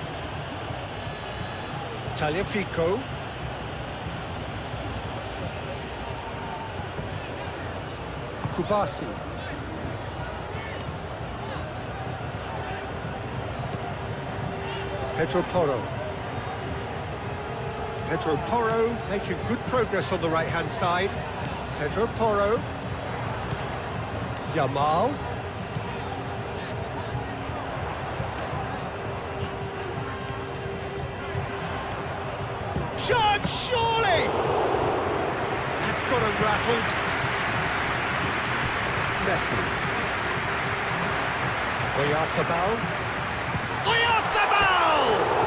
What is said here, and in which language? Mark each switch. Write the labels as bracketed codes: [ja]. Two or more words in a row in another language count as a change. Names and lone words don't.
[en] Tagliafico. Kubasi. Pedro Porro. Pedro Porro making good progress on the right-hand side. Pedro Porro. Yamal. Shot, surely! That's got him rattled. Messi. Oyarzabal. Oyarzabal!